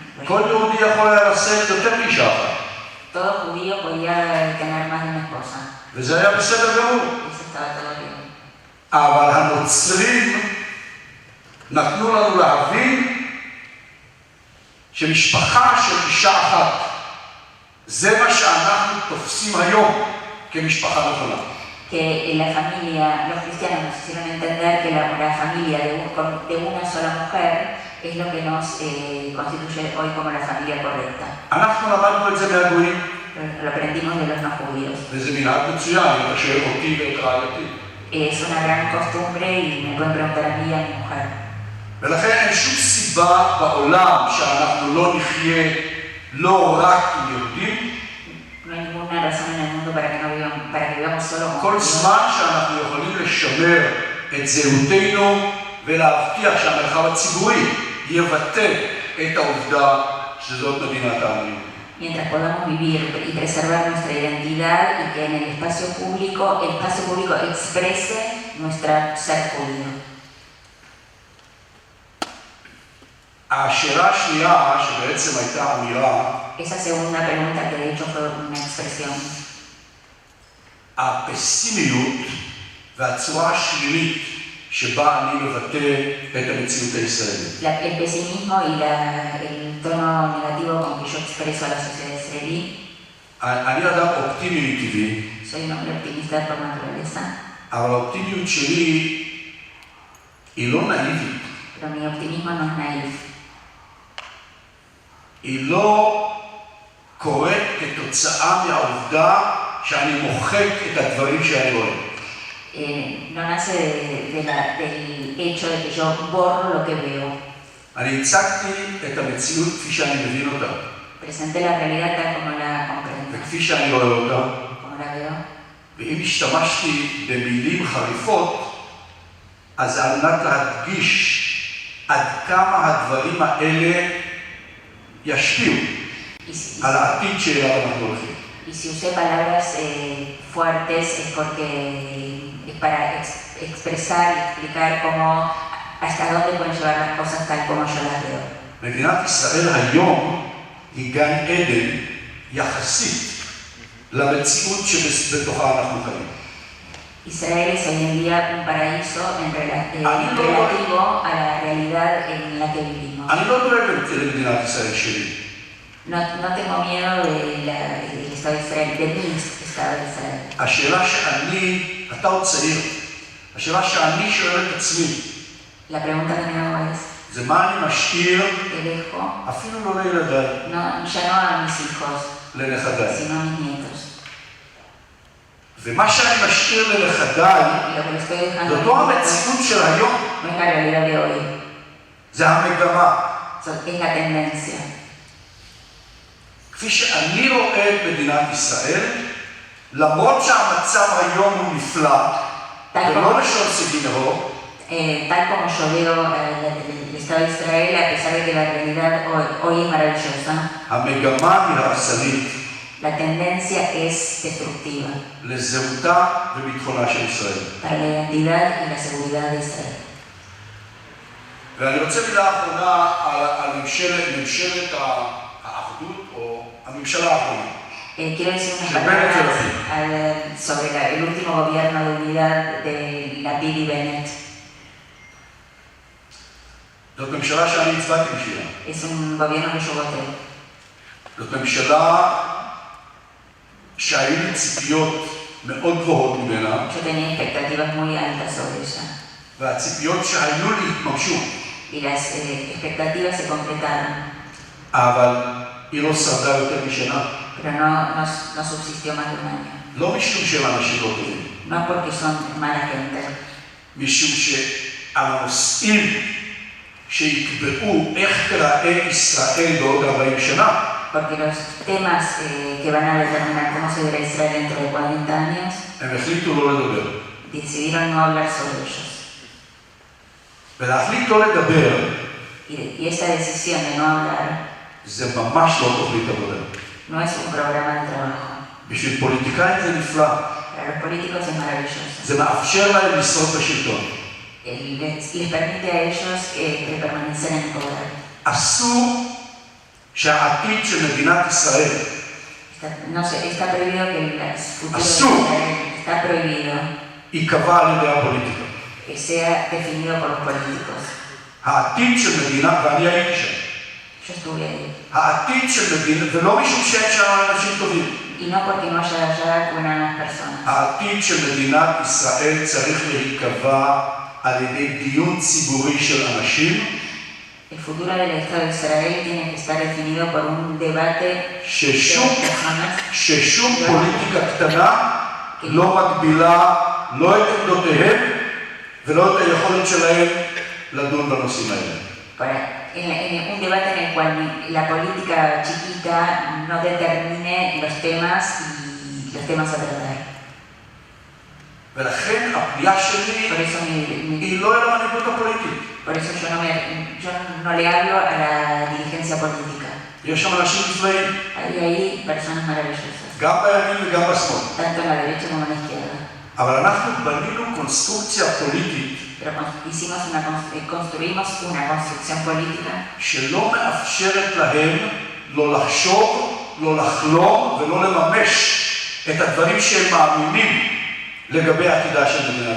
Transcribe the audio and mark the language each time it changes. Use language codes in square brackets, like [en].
[he] כל יהודי יכול היה לשאת יותר מאישה אחת. [es] Todo judío podía tener más de una esposa. [he] וזה היה בסדר גמור. [es] Eso estaba todo bien. [he] אבל הנוצרים נתנו לנו להבין שמשפחה של אישה אחת זה מה שאנחנו תופסים היום כמשפחה נכונה. [es] Que la familia, los cristianos nos hicieron entender que la familia de una sola mujer es lo que nos constituye hoy como la familia correcta. [he] אנחנו למדנו את זה מהגויים. [es] Lo aprendimos de los no judíos. [he] וזה מנהג מצוין, אם אתה שואל אותי ואת רעייתי. [es] Es una gran costumbre y me pueden preguntar a mí y a mi mujer. [he] ולכן אין שום סיבה בעולם שאנחנו לא נחיה לא רק עם יהודים. [es] No hay ninguna razón en el mundo para que vivamos solo con [he] כל זמן שאנחנו יכולים לשמר את זהותנו ולהבטיח שהמרחב הציבורי יבטא את העובדה שזאת מדינת העם. [es] Mientras podamos vivir y preservar nuestra identidad y que en el espacio público exprese nuestra ser judío. [he] השאלה השנייה, שבעצם הייתה אמירה, [es] Esa segunda pregunta que de hecho fue una expresión. [he] הפסימיות והצורה השלילית שבה אני מבטא את המציאות הישראלית. [es] El pesimismo y el tono negativo con que yo expreso a la sociedad israelí. [he] אני אדם אופטימי מטבעי. [es] Soy un hombre optimista por naturaleza. [he] אבל האופטימיות שלי היא לא נאיבית. [es] Pero mi optimismo no es naif. [he] היא לא קורית כתוצאה מהעובדה שאני מוחק את הדברים שאני רואה. [es] No nace del hecho de que yo borro lo que veo. [he] אני הצגתי את המציאות כפי שאני מבין אותה. [es] Presenté la realidad tal como la comprendo. [he] וכפי שאני רואה אותה. [es] Como la veo. [he] ואם השתמשתי במילים חריפות, אז על מנת להדגיש עד כמה הדברים האלה ישפיעו על העתיד שאליו אנחנו הולכים. [es] Y si usé palabras fuertes es porque es para expresar y explicar cómo, hasta dónde pueden llevar las cosas tal como yo las veo. [he] מדינת ישראל היום היא גן עדן יחסית למציאות שבתוכה אנחנו חיים. [es] Israel es hoy en día un paraíso relativo a la realidad en la que vivimos. [he] אני לא דואג למדינת ישראל שלי. [es] No tengo miedo del Estado de Israel, de mi Estado de Israel. [he] השאלה שאני, אתה עוד צעיר, השאלה שאני שואל את עצמי, [es] La pregunta que me hago es, [he] זה מה אני משאיר, [es] ¿qué dejo? [he] אפילו לא לילדיי, [es] Ya no a mis hijos, [he] לנכדיי. [es] sino a mis nietos. [he] ומה שאני משאיר לנכדיי, זה אותו המציאות של היום. [es] No es la realidad de hoy, [he] זה המגמה. [es] es la tendencia. [he] כפי שאני רואה את מדינת ישראל, למרות שהמצב היום הוא נפלא, ולא לשון סגי נהור, [es] tal como yo veo el Estado de Israel, a pesar de que la realidad hoy es maravillosa, [he] המגמה היא הרסנית [es] la tendencia es destructiva [he] לזהותה וביטחונה של ישראל. [es] para la identidad y la seguridad de Israel. [he] ואני רוצה מילה אחרונה על ממשלת האחדות, או הממשלה האחרונה. [es] Quiero decir unas palabras sobre el último gobierno de unidad de Lapid y Bennett. [he] זאת ממשלה שאני הצבעתי בשבילה. [es] Es un gobierno que yo voté. [he] זאת ממשלה שהיו לי ציפיות מאוד גבוהות ממנה. [es] Yo tenía expectativas muy altas sobre ella. [he] והציפיות שהיו לי התממשו. [es] Y las expectativas se completaron. [he] אבל היא לא שרדה יותר משנה. [es] Pero no subsistió más de un año. [he] לא משום שהם אנשים לא טובים. [es] No porque son mala gente. [he] משום שהנושאים שיקבעו איך תראה ישראל בעוד 40 שנה. [es] Porque los temas que van a determinar cómo se verá Israel dentro de 40 años, [he] הם החליטו לא לדבר. [es] decidieron no hablar sobre ellos. [he] ולהחליט לא לדבר, [es] y esta decisión de no hablar, [he] זה ממש לא תוכנית עבודה. [es] no es un programa de trabajo. [he] בשביל פוליטיקאים זה נפלא. [es] Para los políticos es maravilloso. [he] זה מאפשר להם לשרוד בשלטון. [es] Les permite a ellos permanecer en el poder. [he] אסור שהעתיד של מדינת ישראל, [es] está prohibido que el futuro [he] אסור, [es] de Israel está prohibido [he] ייקבע על ידי הפוליטיקה. [es] que sea definido por los políticos. [he] העתיד של מדינה, ואני הייתי שם. [es] Yo estuve ahí. [he] העתיד של מדינה, ולא משום שאין שם אנשים טובים. [es] Y no porque no haya allá buenas personas. [he] העתיד של מדינת ישראל צריך להיקבע על ידי דיון ציבורי של אנשים. [es] El futuro del Estado de Israel tiene que estar definido por un debate de personas. [he] ששום פוליטיקה קטנה לא מגבילה לא את עמדותיהם ולא את היכולת שלהם לדון בנושאים האלה. [es] En un debate en el cual la política chiquita no determine los temas y los temas a tratar. [he] ולכן הפנייה שלי היא לא אל המנהיגות הפוליטית. [es] Por eso yo no le hablo a la dirigencia política. [he] יש שם אנשים נפלאים. [es] Hay ahí personas maravillosas. [he] גם בימין וגם בשמאל. [es] Tanto en la derecha como en la izquierda. [he] אבל אנחנו בנינו קונסטרוקציה פוליטית. [es] Pero construimos una construcción política [he] שלא מאפשרת להם לא לחשוב, לא לחלום ולא לממש את הדברים שהם מאמינים לגבי עתידה של מדינת